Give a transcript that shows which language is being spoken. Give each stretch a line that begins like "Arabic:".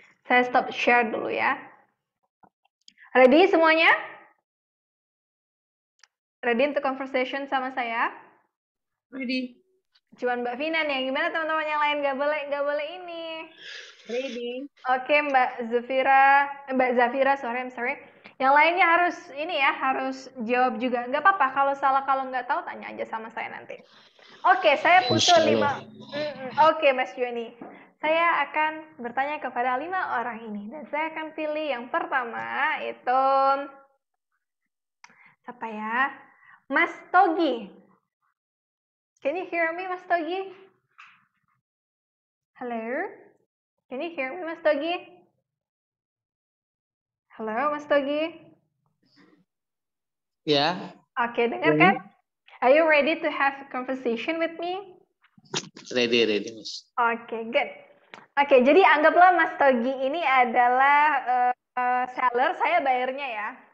Indonesian: Saya stop share dulu ya. Ready semuanya? Ready untuk conversation sama saya?
English: Ready.
Indonesian: Cuman Mbak Vina nih, gimana teman-teman yang lain? Nggak boleh ini.
English: Ready. Oke, Mbak Zafira, I'm sorry.
Indonesian: Yang lainnya harus ini ya, harus jawab juga. Nggak apa-apa, kalau salah, kalau nggak tahu tanya aja sama saya nanti. Oke, saya butuh 5. Oke, Mas Joni. Saya akan bertanya kepada 5 orang ini. Dan saya akan pilih yang pertama itu siapa ya?
English: Mas Togi. Can you hear me, Mas Togi? Hello? Can you hear me, Mas Togi?
Indonesian: Halo, Mas Togi? Ya, Oke, dengar kan?
English: Are you ready to have a conversation with me? ready, Miss. Oke, good.
Indonesian: Oke, jadi anggaplah Mas Togi ini adalah seller, saya bayarnya ya.